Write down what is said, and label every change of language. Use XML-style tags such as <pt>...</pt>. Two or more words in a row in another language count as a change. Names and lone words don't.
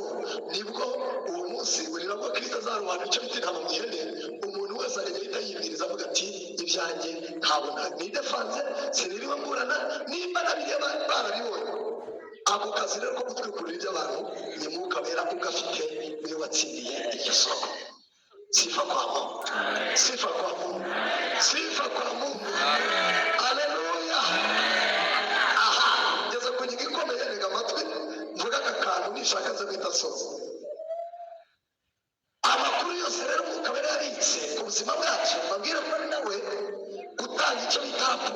<rw>Nibwo uwo munsi burira bwo Kristo azarobanura icyo bita intama mu ihene. Umuntu wese agahita yibwiriza avuga ati ibyanjye ntabona nidefanze siniriwe mburana nimba nabireba barabibonye. Ako kazi rero ko gutwikurura iby'abantu ni Mwuka Wera ugafite niwe watsindiye iryo soko.</rw> <sw>Sifa kwa Mungu, sifa kwa Mungu, sifa kwa Mungu.</sw> <rw>Haleluya. Aha, ngeze ku ngingo ikomeye, ntega amatwi mvuga aka kantu nishaka nza guhita soza. Amakuru yose rero Mwuka Wera yabitse ku buzima bwacu, babwire ko ari nawe gutanga icyo bita raporo.</rw>